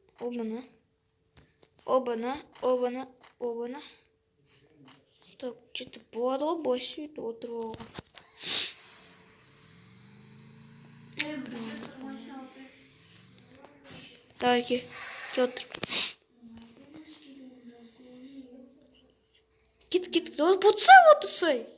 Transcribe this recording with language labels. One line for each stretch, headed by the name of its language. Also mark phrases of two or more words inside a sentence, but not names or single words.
Russian: Обана. Так, что-то
Kazakh: болады ғой, бос үйді отырып алған. Машина отыр. Давай, кел отыр. Кет, отырсай.